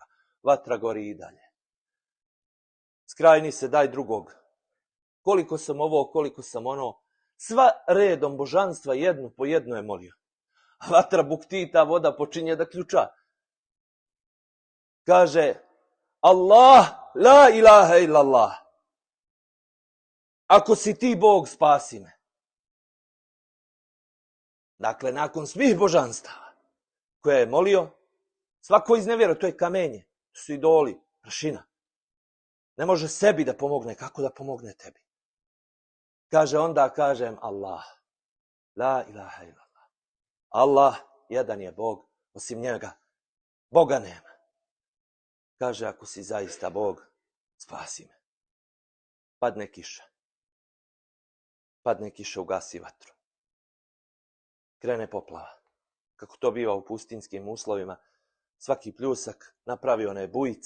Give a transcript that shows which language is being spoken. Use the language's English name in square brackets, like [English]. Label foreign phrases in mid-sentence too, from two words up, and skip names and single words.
[Bosnian] Vatra gori i dalje. Skrajni se, daj drugog. Koliko sam ovo, koliko sam ono. Sva redom božanstva jednu po jednu je molio. A vatra bukti, ta voda počinje da ključa. Kaže, [Arabic] الله، لا إله إلا الله. [Bosnian] Ako si ti Bog, spasi me. Dakle, nakon svih božanstava koje je molio, svako iznevjero, to je kamenje, to su idoli, prašina. Ne može sebi da pomogne, kako da pomogne tebi? Kaže, onda kažem Allah. [Arabic] لا إله إلا الله. [Bosnian] Allah, jedan je Bog, osim njega. Boga nema. Kaže, ako si zaista Bog, spasi me. Padne kiša. Padne kiša, ugasi vatru. Krene poplava. Kako to biva u pustinskim uslovima, svaki pljusak napravi one bujice.